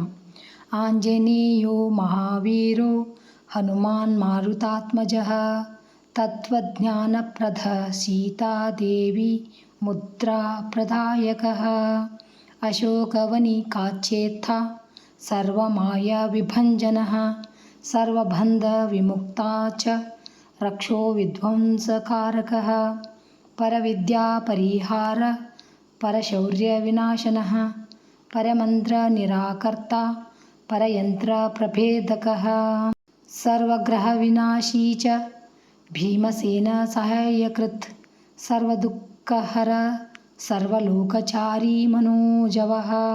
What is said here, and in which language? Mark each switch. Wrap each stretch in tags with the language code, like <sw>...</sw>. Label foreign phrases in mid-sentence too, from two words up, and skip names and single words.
<sa>ಆಂಜನೇಯೋ ಮಹಾವೀರೋ ಹನುಮಾನ್ ಮಾರುತಾತ್ಮಜಃ ತತ್ವಜ್ಞಾನಪ್ರದ ಸೀತಾದೇವಿ ಮುದ್ರಾ ಪ್ರದಾಯಕಃ ಅಶೋಕವನಿಕಾಚ್ಛೇತ್ತ ಸರ್ವಮಾಯಾ ವಿಭಂಜನಃ ಸರ್ವಬಂಧ ವಿಮುಕ್ತಾ ಚ ರಕ್ಷೋ ವಿಧ್ವಂಸಕಾರಕಃ ಪರವಿದ್ಯಾ ಪರಿಹಾರ ಪರಶೌರ್ಯ ವಿನಾಶನಃ ಪರಮಂತ್ರ ನಿರಾಕರ್ತ ಪರಯಂತ್ರ ಪ್ರಭೇದಕಃ ಸರ್ವಗ್ರಹ ವಿನಾಶೀ ಚ ಭೀಮಸೇನ ಸಹಾಯಕೃತ್ ಸರ್ವದುಃಖಹರ ಸರ್ವಲೋಕಚಾರಿ ಮನೋಜವಃ</sa>